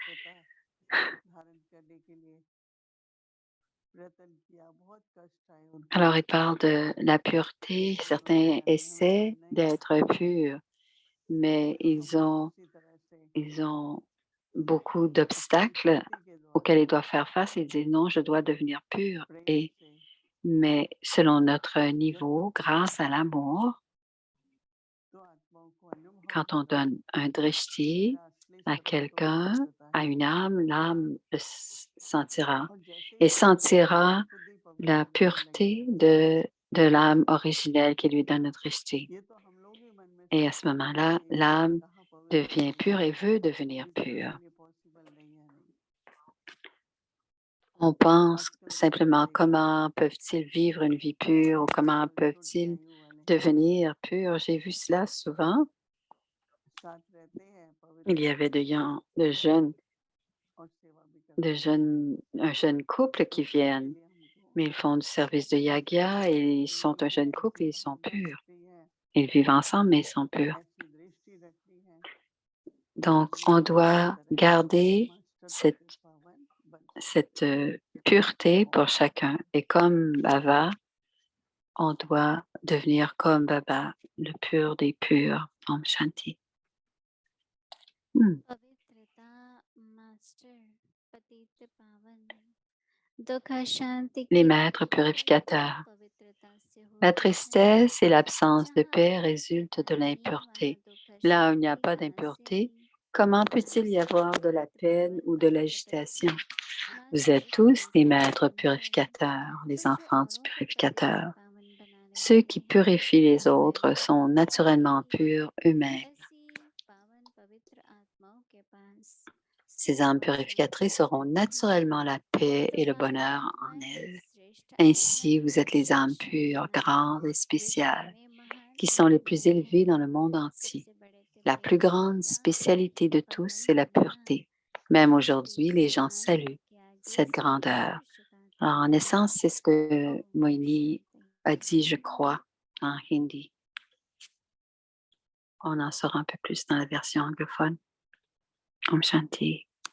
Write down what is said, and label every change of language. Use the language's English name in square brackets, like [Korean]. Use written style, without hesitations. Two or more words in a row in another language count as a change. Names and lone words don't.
[French] Alors, il parle de la pureté. Certains essaient d'être purs, mais ils ont beaucoup d'obstacles auquel ils doivent faire face et disent non, je dois devenir pur. [Hindi] प्रेम से [French] Mais selon notre niveau, grâce à l'amour, [Hindi] तो आत्माओं को अनुभव [French] quand on [Hindi] होगा [French] donne un drishti [Hindi] मेरा असली [French] à [Hindi] स्वरूप तो [French] quelqu'un, [Hindi] पवित्रता [French] à [Hindi] है [French] une âme, l'âme le sentira [Hindi] और जैसे [French] et [Hindi] ही हम [French] sentira [Hindi] खुद ही [French] la [Hindi] पवित्र होने [French] pureté [Hindi] लगेंगे [French] de l'âme originelle qui lui donne le drishti. [Hindi] ये तो हम लोग ही मन में [French] Et à ce [Hindi] सोचते रहते [French] moment-là, [Hindi] हैं कि मैं [French] l'âme [Hindi] कहाँ पवित्र [French] devient [Hindi] होऊंगा [French] pure et veut devenir [Hindi] किसी के [French] pure. [Hindi] लिए पॉसिबल नहीं है नहीं [French] On pense [Hindi] आजकल के [French] simplement [Hindi] बच्चे [French] comment peuvent-ils vivre une vie pure ou comment [Hindi] छोटी छोटी [French] peuvent-ils [Hindi] आयु वाले [French] devenir purs. J'ai vu cela souvent. [Hindi] साथ रहते हैं [French] Il y [Hindi] पवित्र [French] avait [Hindi] होते हैं और सेवा भी करते हैं [French] un jeune couple [Hindi] तो [French] qui [Hindi] उसके [French] viennent, [Hindi] लिए हमको [French] mais ils font du service de yagya et ils sont un [Hindi] प्रेम है [French] jeune couple [Hindi] ऐसी [French] et ils sont [Hindi] भावना [French] purs. [Hindi] रखनी है [French] Ils vivent ensemble, mais ils sont purs. [Hindi] ऐसी दृष्टि रखनी है [French] Donc, [Hindi] कि [French] on [Hindi] वो इसी [French] doit [Hindi] तरह [French] garder [Hindi] मास्टर [French] cette, [Hindi] पतित पावन बन सके [French] cette pureté pour chacun. Et comme Baba, on doit devenir comme Baba, le pur des purs. [Hindi] ओम शांति. पवित्रता मास्टर पतित पावन दुख शांति [French] Les [Hindi] की [French] maîtres [Hindi] उत्पत्ति [French] purificateurs. [Hindi] पवित्रता से [French] La [Hindi] होती है [French] tristesse et l'absence de [Hindi] जहाँ [French] paix résultent [Hindi] पवित्रता [French] de [Hindi] नहीं वहाँ [French] l'impureté. [Hindi] दुख [French] Là où il n'y a [Hindi] शांति [French] pas [Hindi] कहाँ से [French] d'impureté, [Hindi] आई [French] comment peut-il y [Hindi] मास्टर [French] avoir de la [Hindi] पतित [French] peine [Hindi] पावन [French] ou de [Hindi] पवित्र [French] l'agitation? [Hindi] पिता [French] Vous êtes [Hindi] मास्टर [French] tous des [Hindi] पतित [French] maîtres [Hindi] पावन है [French] purificateurs, les [Hindi] तो जो [French] enfants du [Hindi] औरों को पतित [French] purificateur. [Hindi] पावन बनाने [French] Ceux [Hindi] वाले [French] qui [Hindi] हैं [French] purifient les [Hindi] स्वयं [French] autres [Hindi] भी [French] sont [Hindi] पवित्र है [French] naturellement [Hindi] ही [French] purs eux-mêmes. [Hindi] ऐसी पावन पवित्र आत्माओं के पास [French] Ces [Hindi] सुख [French] âmes [Hindi] और शांति [French] purificatrices auront [Hindi] समृद्धि है [French] naturellement la paix [Hindi] जो [French] et le [Hindi] पावन [French] bonheur en [Hindi] आत्माएं [French] elles. [Hindi] श्रेष्ठ [French] Ainsi, [Hindi] आत्माएं [French] vous êtes les âmes [Hindi] विशेष [French] pures, [Hindi] आत्माएं [French] grandes et [Hindi] विश्व [French] spéciales, [Hindi] में महान [French] qui sont les plus [Hindi] अधिकार [French] élevées [Hindi] हैं [French] dans le monde entier. [Hindi] सबसे बड़े से [French] La [Hindi] बड़े [French] plus grande [Hindi] पवित्रता [French] spécialité de tous, [Hindi] पावन [French] c'est la [Hindi] बनना [French] pureté. Même [Hindi] इस [French] aujourd'hui, [Hindi] दिव्य [French] les gens [Hindi] मास्टर [French] saluent [Hindi] के आगे [French] cette grandeur. [Hindi] सर्वश्रेष्ठ [French] Alors, en [Hindi] है [French] essence, c'est ce que [Hindi] ओम [French] Moini [Hindi] शांति [French] a dit, je crois, en hindi. On en saura un peu plus dans la version anglophone. [Hindi] ओम शांति.